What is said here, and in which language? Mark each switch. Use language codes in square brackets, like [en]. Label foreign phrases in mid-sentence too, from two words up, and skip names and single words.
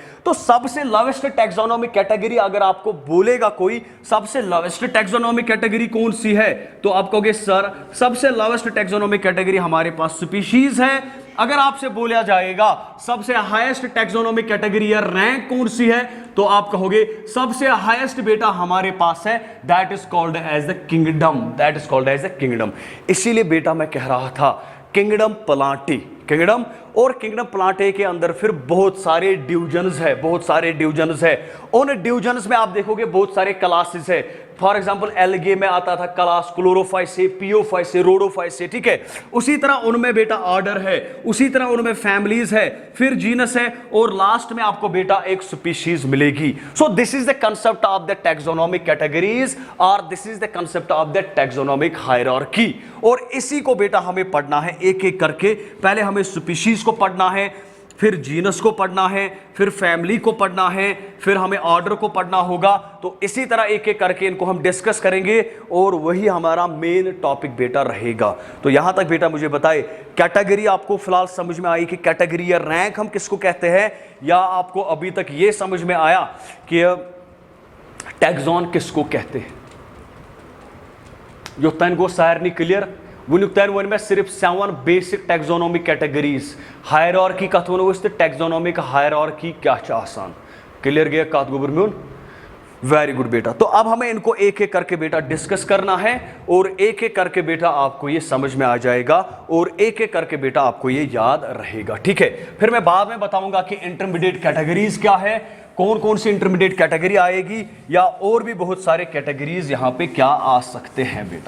[hi] तो सबसे [en] lowest taxonomic category [hi] अगर आपको बोलेगा कोई सबसे [en] lowest taxonomic category [hi] कौन सी है, तो आप कहोगे सर सबसे [en] lowest taxonomic category [hi] हमारे पास स्पीशीज है। अगर आपसे बोला जाएगा सबसे [en] highest taxonomic category [hi] या रैंक कौन सी है, तो आप कहोगे सबसे हाईएस्ट बेटा हमारे पास है, [en] that is called as the kingdom, that is called as the kingdom. [hi] इसीलिए बेटा मैं कह रहा था [en] kingdom plantae, [hi] किंगडम और [en] kingdom plantae [hi] के अंदर फिर बहुत सारे डिवीजन्स है, बहुत सारे डिवीजन्स है। उन डिवीजन्स में आप देखोगे बहुत सारे क्लासेस है। [en] for example [hi] एल्गे में आता था [en] class Chlorophyceae, [hi] पियोफाइसे, रोडोफाइसे, ठीक है। उसी तरह उनमें बेटा ऑर्डर है, उसी तरह उनमें फैमिलीज है, फिर जीनस है और लास्ट में आपको बेटा एक स्पीशीज मिलेगी। [en] so this is the concept of the taxonomic categories और this is the concept of the taxonomic hierarchy. [hi] और इसी को बेटा हमें पढ़ना है एक एक करके। पहले हमें स्पीशीज को पढ़ना है, फिर जीनस को पढ़ना है, फिर फैमिली को पढ़ना है, फिर हमें ऑर्डर को पढ़ना होगा। तो इसी तरह एक एक करके इनको हम डिस्कस करेंगे और वही हमारा [en] main topic [hi] बेटा रहेगा। तो यहां तक बेटा मुझे बताए कैटेगरी आपको फिलहाल समझ में आई कि कैटेगरी या रैंक हम किसको कहते हैं, या आपको अभी तक ये समझ में आया कि टैक्सॉन किसको कहते हैं? [ks] जो तन गो सारनी क्लियर वुनुक तन वन में सिर्फ 7 [en] basic taxonomic categories hierarchy [ks] कथ वनो तो [en] taxonomic hierarchy [ks] क्या आसान क्लियर गया कथ गोबर म्यून। [en] very good बेटा। [hi] तो अब हमें इनको एक एक करके बेटा डिस्कस करना है और एक एक करके बेटा आपको ये समझ में आ जाएगा और एक एक करके बेटा आपको ये याद रहेगा, ठीक है। फिर मैं बाद में बताऊंगा कि [en] intermediate categories [hi] क्या है, कौन कौन सी [en] intermediate category [hi] आएगी, या और भी बहुत सारे कैटेगरीज यहां पे क्या आ सकते हैं बेटा।